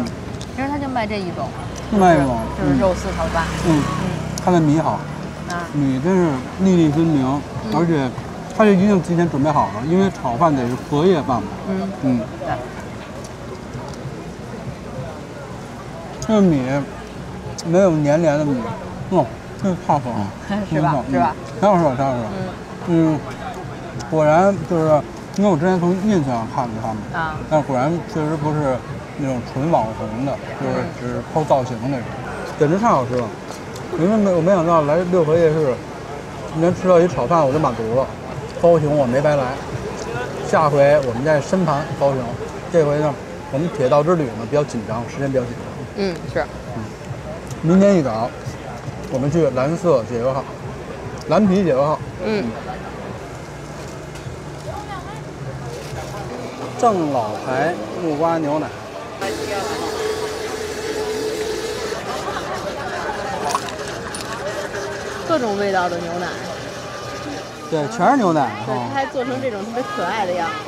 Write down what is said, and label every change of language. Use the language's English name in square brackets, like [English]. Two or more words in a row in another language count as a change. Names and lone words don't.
[Chinese] 其實它就賣這一種，就是肉絲炒飯，它的米好，米真是粒粒分明，而且它就一定提前準備好了，因為炒飯得是隔夜飯嘛，對。這個米沒有黏黏的米，這太好了，是吧？是吧？太好吃了，太好吃了。果然就是因为我之前從 ins 上看过他们啊，但果然确實不是那種純網紅的，就是只拋造型那種，簡直太好吃了。因為我沒想到來六合夜市，今天吃到一炒飯我就滿足了，高雄我沒白來。下回我們再深盤高雄，這回呢，我們鐵道之旅呢比較緊張，時間比較緊張。嗯，是。明天一早，我們去藍色解憂號，藍皮解憂號。正老牌木瓜牛奶。各種味道的牛奶。对，全是牛奶。对，它還做成這種特別可愛的樣子。